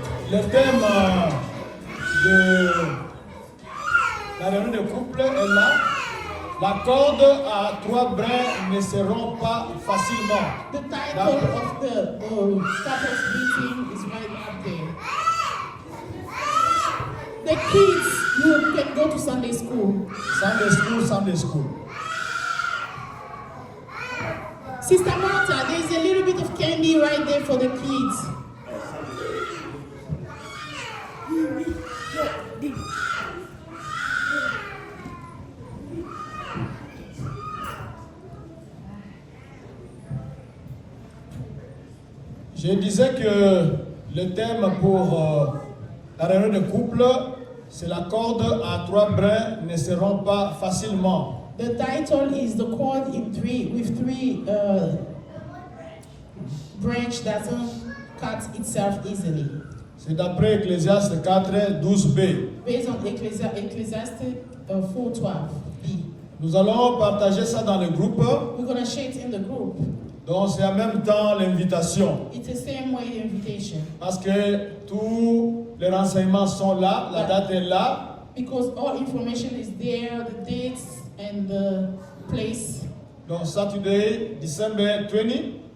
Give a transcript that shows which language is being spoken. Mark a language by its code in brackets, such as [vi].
[fr] Le thème de la réunion de couple est là. La corde à 3 brins ne seront pas facilement. [en] The title of the couples meeting is right up there. The kids, you can go to Sunday school. Sunday school. Sister Martha, there's a little bit of candy right there for the kids. [fr] Je disais que le thème pour la réunion de couple, c'est la corde à 3 brins ne seront pas facilement. [en] The title is the cord with three branch doesn't cut itself easily. [fr] C'est d'après Ecclésiaste 4, 12b. [en] Based on Ecclesiastes 4:12b. [fr] Nous allons partager ça dans le groupe. [en] We're going to share it in the group. [fr] Donc c'est en même temps l'invitation. [en] It's the same way invitation. [fr] Parce que tous les renseignements sont là, la date est là. [en] Because all information is there, the dates and the place. [fr] Donc [en] Saturday, December 20.